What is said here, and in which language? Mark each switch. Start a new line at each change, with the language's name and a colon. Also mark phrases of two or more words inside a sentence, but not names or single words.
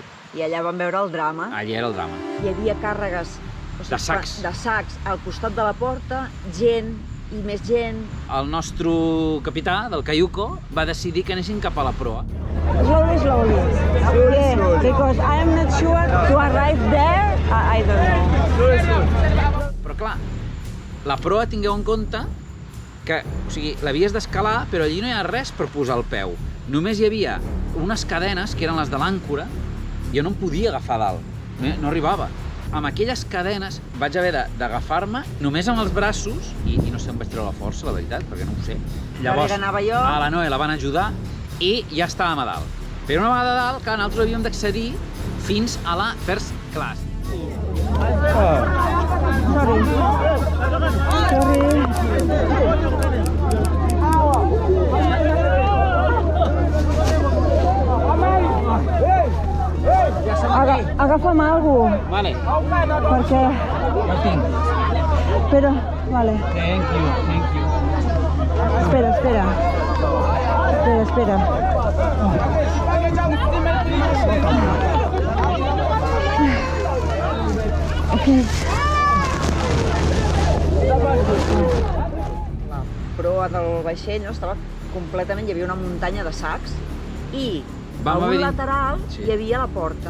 Catalan: I allà vam veure el drama. Allà era el drama. Hi havia càrregues De sacs. De sacs al costat de la porta, gent i més gent. El nostre capità del Cayuco va decidir que anessin cap a la proa.
English: Slowly. Yeah, because I am not sure to arrive there. I don't know.
Catalan: Però clar, la proa tingueu en compte que, o sigui, l'havies d'escalar, però allí no hi ha res per posar el peu. Només hi havia unes cadenes, que eren les de l'àncora, jo no em podia agafar dalt, no arribava. Amb aquelles cadenes vaig haver d'agafar-me només amb els braços, i no sé on vaig treure la força, la veritat, perquè no ho sé. Llavors, anava jo. a la Noe la van ajudar i ja estàvem a dalt. Però una vegada a dalt, clar, nosaltres havíem d'accedir fins a la
English: first class.
Catalan: Agafa'm alguna cosa, Vale. perquè... Ja ho tinc. Espera, vale.
English: Thank you.
Catalan: Espera. Okay. La proa del vaixell estava completament, hi havia una muntanya de sacs i a un lateral hi havia la porta.